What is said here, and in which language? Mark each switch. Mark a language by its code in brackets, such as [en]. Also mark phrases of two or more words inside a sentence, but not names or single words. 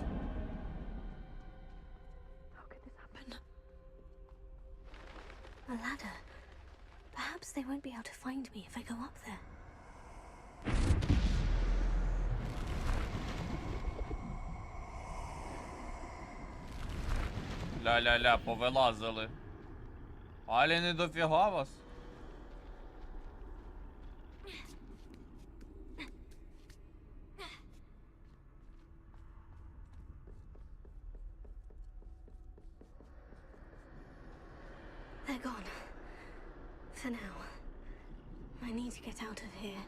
[en] A ladder. Perhaps they won't be able to find me if I go up there. [uk] Ля-ля-ля, повилазили. Алі не дофіга вас. [en] They're gone. For now. I need to get out of here.